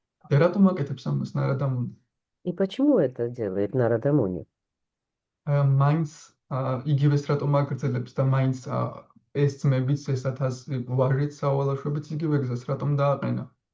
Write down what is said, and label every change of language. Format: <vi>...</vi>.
<ka>და რატომ აკეთებს ამას ნარადამუნი?</ka> <ru>И почему это делает Нарадамуни?</ru> <ka>მაინც იგივეს რატომ აგრძელებს და მაინც ეს ძმებიც ეს 1000 ვაჟით სავალაშოებით იგივე გზას რატომ დააყენა?</ka>